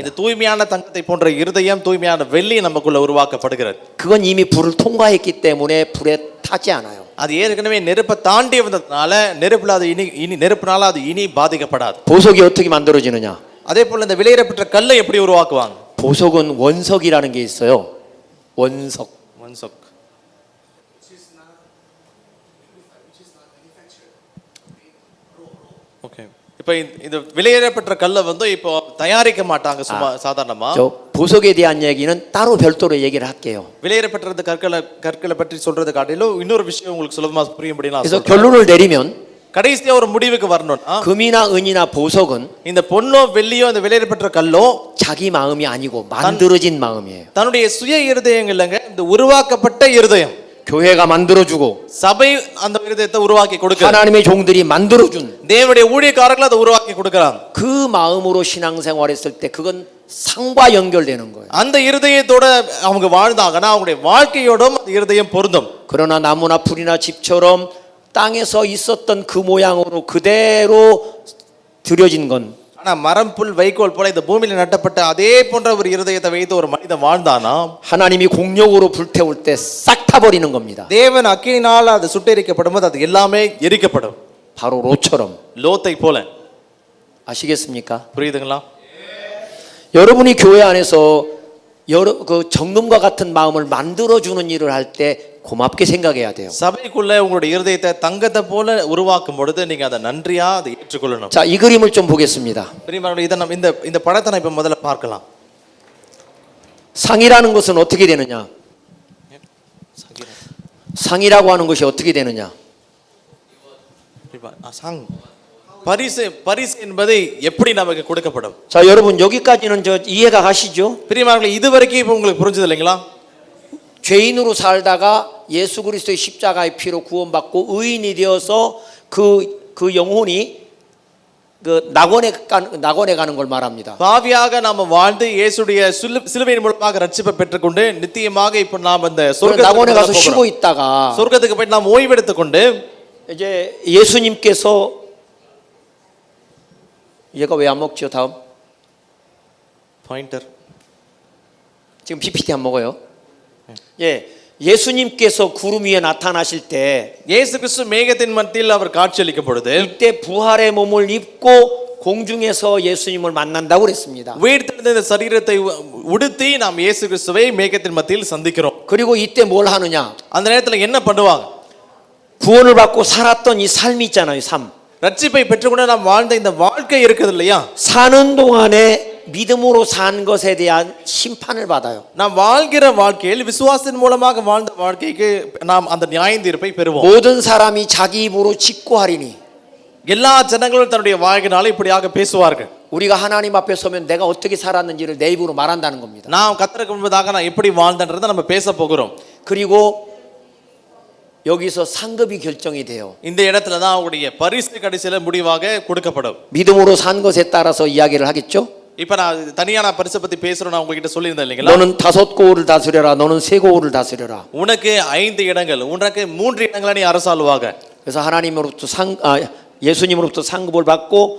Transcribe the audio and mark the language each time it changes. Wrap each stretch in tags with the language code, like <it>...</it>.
<ta>இந்த தூய்மையான தங்கத்தை போன்ற இருதயம் தூய்மையான வெள்ளி நமக்குள்ள உருவாக்கப்படுகிறது.</ta> <ko>그건 이미 불을 통과했기 때문에 불에 타지 않아요.</ko> <ta>அது ஏற்கனவே நெருப்பை தாண்டி வந்ததுனால நெருப்புல அது இனி நெருப்புனால அது இனி பாதிக்கப்படாது.</ta> <ko>보석이 어떻게 만들어지느냐?</ko> <ta>அதே போல இந்த விலையிடப்பட்ட கல்லை எப்படி உருவாக்குவாங்க?</ta> <ko>보석은 원석이라는 게 있어요. 원석.</ko> <ta>ஓகே. இப்போ இந்த விலையிடப்பட்ட கல்லை வந்து இப்போ தயாரிக்க மாட்டாங்க சும்மா சாதாரணமா.</ta> <ko>저 보석에 대한 얘기는 따로 별도로 얘기를 할게요.</ko> <ta>விலையிடப்பட்ட கற்களை பற்றி சொல்றது காட்டிலும் இன்னொரு விஷயம் உங்களுக்கு சுலபமா புரியும்படி நான்</ta> <ko>그래서</ko> <ta>சொல்றேன்.</ta> <ko>결론을 내리면</ko> <ta>கடைசியா ஒரு முடிவுக்கு வரணும்னா</ta> <ko>금이나 은이나 보석은</ko> <ta>இந்த பொன்னோ வெள்ளியோ இந்த விலையிடப்பட்ட கல்லோ</ta> <ko>자기 마음이 아니고 만들어진 마음이에요.</ko> <ta>தன்னுடைய சுய இருதயம் இல்லைங்க, இந்த உருவாக்கப்பட்ட இருதயம்.</ta> <ko>교회가 만들어주고</ko> <ta>சபை அந்த இருதயத்தை உருவாக்கி கொடுக்குது.</ta> <ko>하나님의 종들이 만들어준</ko> <ta>தேவனுடைய ஊழியக்காரர்கள் அதை உருவாக்கி கொடுக்கறாங்க.</ta> <ko>그 마음으로 신앙생활했을 때 그건 상과 연결되는 거예요.</ko> <ta>அந்த இருதயத்தோட அவங்க வாழ்ந்தாங்கன்னா அவங்களுடைய வாழ்க்கையோடும் அந்த இருதயம் பொருந்தும்.</ta> <ko>그러나 나무나 풀이나 집처럼 땅에서 있었던 그 모양으로 그대로 들여진 건</ko> <ta>ஆனா மரம் புல் வைக்கோல் போல இந்த பூமியில நட்டப்பட்ட அதே போன்ற ஒரு இருதயத்தை வைத்து ஒரு மனிதன் வாழ்ந்தானா</ta> <ko>하나님이 공력으로 불태울 때 싹 타버리는 겁니다.</ko> <ta>தேவன் அக்கினியால் அது சுட்டெரிக்கப்படும் போது அது எல்லாமே எரிக்கப்படும்.</ta> <ko>바로 롯처럼.</ko> <ta>லோத்தை போல.</ta> <ko>아시겠습니까?</ko> <ta>புரியுதுங்களா?</ta> <ko>여러분이 교회 안에서 그 정금과 같은 마음을 만들어주는 일을 할 때 고맙게 생각해야 돼요.</ko> <ta>சபைக்குள்ள உங்களுடைய இருதயத்தை தங்கத்தை போல உருவாக்கும் பொழுது நீங்க அதை நன்றியா அதை ஏற்றுக்கொள்ளணும்.</ta> <ko>자, 이 그림을 좀 보겠습니다.</ko> <ta>இதை நம்ம இந்த படத்தை நான் இப்ப முதல்ல பார்க்கலாம்.</ta> <ko>상이라는 것은 어떻게 되느냐? 상이라고 하는 것이 어떻게 되느냐?</ko> <ta>상 பரிசு என்பது எப்படி நமக்கு கொடுக்கப்படும்?</ta> <ko>자, 여러분 여기까지는 저 이해가 가시죠?</ko> <ta>பிரியமானவர்களே, இதுவரைக்கும் இப்போ உங்களுக்கு புரிஞ்சது இல்லைங்களா?</ta> <ko>죄인으로 살다가 예수 그리스도의 십자가의 피로 구원받고 의인이 되어서 그 영혼이 그 낙원에 가는 걸 말합니다.</ko> <ta>பாவியாக நாம வாழ்ந்து இயேசுடைய சிலுவையின் மூலமாக ரட்சிப்பை பெற்றுக்கொண்டு நித்தியமாக இப்போ நாம் அந்த</ta> <ko>낙원에 가서 쉬고 있다가</ko> <ta>சொர்க்கத்துக்கு போய் நாம் ஓய்வு எடுத்துக்கொண்டு</ta> <ko>이제 예수님께서 얘가 왜 안 먹죠? 다음 포인터. 지금 PPT 안 먹어요? 예, 예수님께서 구름 위에 나타나실 때</ko> <ta>예수 그리스도 மேகத்தின் மத்தியில் அவர் காட்சியளிக்கும் பொழுது</ta> <ko>이때 부활의 몸을 입고 공중에서 예수님을 만난다고 그랬습니다.</ko> <ta>உயிர்த்தெழுந்த இந்த சரீரத்தை உடுத்தி நாம் இயேசு கிறிஸ்துவை மேகத்தின் மத்தியில் சந்திக்கிறோம்.</ta> <ko>그리고 이때 뭘 하느냐?</ko> <ta>அந்த நேரத்தில் என்ன பண்ணுவாங்க?</ta> <ko>구원을 받고 살았던 이 삶이 있잖아요. 삶.</ko> <ta>ரட்சிப்பை பெற்றுக்கொண்டு நாம் வாழ்ந்த இந்த வாழ்க்கை இருக்குது இல்லையா?</ta> <ko>사는 동안에 믿음으로 산 것에 대한 심판을 받아요.</ko> <ta>நாம் வாழ்கிற வாழ்க்கையில் விசுவாசத்தின் மூலமாக வாழ்ந்த வாழ்க்கைக்கு நாம் அந்த நியாயத்தீர்ப்பை பெறுவோம்.</ta> <ko>모든 사람이 자기 입으로 직고하리니</ko> <ta>எல்லா ஜனங்களும் தன்னுடைய வாயினால இப்படியாக பேசுவார்கள்.</ta> <ko>우리가 하나님 앞에 서면 내가 어떻게 살았는지를 내 입으로 말한다는 겁니다.</ko> <ta>நாம் கர்த்தருக்கு முன்பதாக நான் எப்படி வாழ்ந்தேன்றதை நம்ம பேச போகிறோம்.</ta> <ko>그리고 여기서 상급이 결정이 돼요.</ko> <ta>இந்த இடத்துல தான் அவருடைய பரிசு கடைசியில முடிவாக கொடுக்கப்படும்.</ta> <ko>믿음으로 산 것에 따라서 이야기를 하겠죠?</ko> <ta>இப்ப நான் தனியா நான் பரிசை பத்தி பேசுறேன். நான் உங்ககிட்ட சொல்லியிருந்தேன் இல்லைங்களா?</ta> <ko>너는 5 고을을 다스려라. 너는 3 고을을 다스려라.</ko> <ta>உனக்கு 5 இடங்கள், உனக்கு 3 இடங்களை நீ அரசாளுவாக.</ta> <ko>그래서 하나님으로부터 예수님으로부터 상급을 받고</ko>